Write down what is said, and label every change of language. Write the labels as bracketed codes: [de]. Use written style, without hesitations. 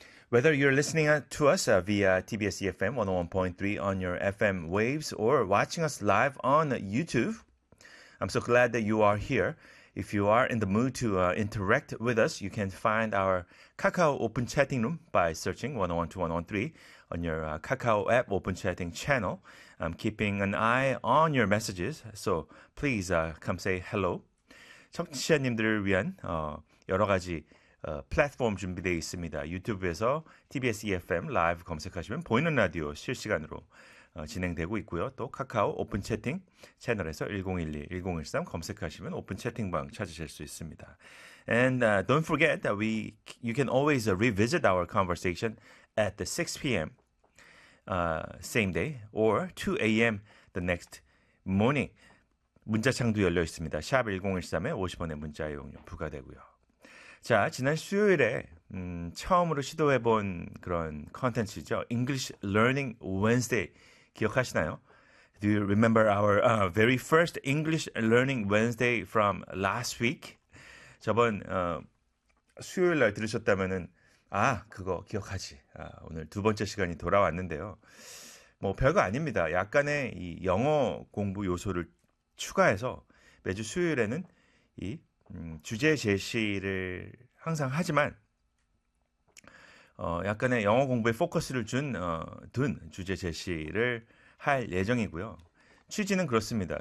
[en] Whether you're listening to us via TBS eFM 101.3 on your FM waves or watching us live on YouTube, I'm so glad that you are here. If you are in the mood to interact with us, you can find our Kakao Open Chatting Room by searching 101.2, 101.3 on your Kakao app Open Chatting channel. I'm keeping an eye on your messages, so please come say hello. [ko] 청취자님들을 위한 여러 가지 플랫폼 준비되어 있습니다. 유튜브에서 TBS EFM 라이브 검색하시면 보이는 라디오 실시간으로 진행되고 있고요. 또 카카오 오픈 채팅 채널에서 1012, 1013 검색하시면 오픈 채팅방 찾으실 수 있습니다. [en] And don't forget that you can always revisit our conversation at the 6 p.m. Same day or 2 a.m. the next morning. [ko] 문자창도 열려 있습니다. 샵 1013에 50원의 문자 이용료 부과되고요. 자, 지난 수요일에 처음으로 시도해본 그런 컨텐츠죠. English Learning Wednesday 기억하시나요? [en] Do you remember our very first English Learning Wednesday from last week? [ko] 저번 수요일날 들으셨다면은 아, 그거 기억하지. 아, 오늘 두 번째 시간이 돌아왔는데요. 뭐 별거 아닙니다. 약간의 이 영어 공부 요소를 추가해서 매주 수요일에는 이 주제 제시를 항상 하지만 약간의 영어 공부에 포커스를 둔 주제 제시를 할 예정이고요. 취지는 그렇습니다.